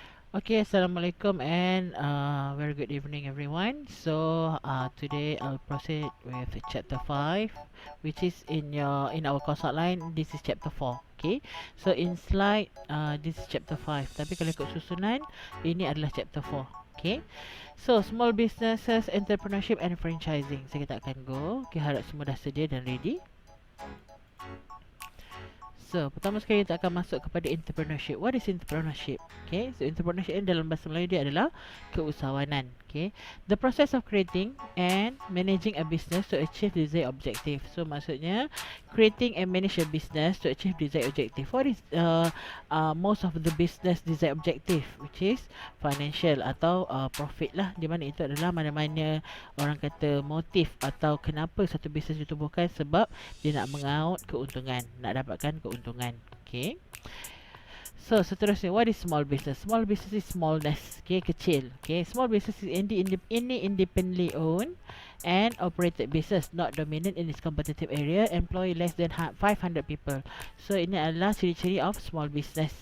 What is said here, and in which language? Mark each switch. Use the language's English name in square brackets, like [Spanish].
[English] Okay, Assalamualaikum and very good evening everyone. So today I'll proceed with chapter 5, which is in our course outline. This is chapter 4. Okay, so in slide this is chapter 5. [Malay] Tapi kalau ikut susunan, ini adalah chapter 4. [English] Okay, so small businesses, entrepreneurship and franchising. So [Malay] kita akan [English] go. [Malay] Okay, harap semua dah sedia dan ready. So, pertama sekali kita akan masuk kepada entrepreneurship. [English] What is entrepreneurship? [Malay] Okay, so entrepreneurship ini dalam bahasa Melayu dia adalah keusahawanan. [English] Okay, the process of creating and managing a business to achieve desired objective. So, maksudnya creating and manage a business to achieve desired objective. What is most of the business desired objective, which is financial atau profit lah. [Malay] Di mana itu adalah mana-mana orang kata motif atau kenapa satu bisnes ditubuhkan, sebab dia nak mengaut keuntungan, nak dapatkan keuntungan. Okay. [English] So seterusnya, what is small business? Small business is smallness, okay, kecil. Okay, small business is independently owned and operated business, not dominant in its competitive area, employ less than 500 people. [Malay] So ini adalah ciri-ciri [English] of small business.